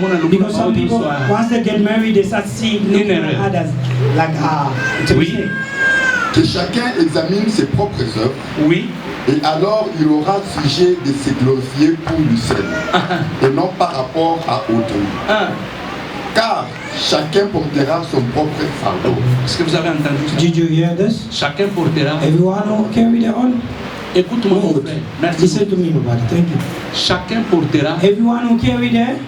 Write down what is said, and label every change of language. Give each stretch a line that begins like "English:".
English: Because some people, once they get married, they start seeing looking at others like Oui.
French: Que chacun examine ses propres œuvres. Oui. Et alors il aura sujet de se glorifier pour lui seul. Et non par rapport à autrui. Car chacun portera son propre fardeau. Est-ce que vous avez entendu ça?
English: Did you hear this?
French: Chacun portera.
English: Everyone will carry their own.
French: Écoute-moi, mon frère. Merci.
English: Listen to me, brother. Thank you.
French: Chacun portera
English: Everyone will carry their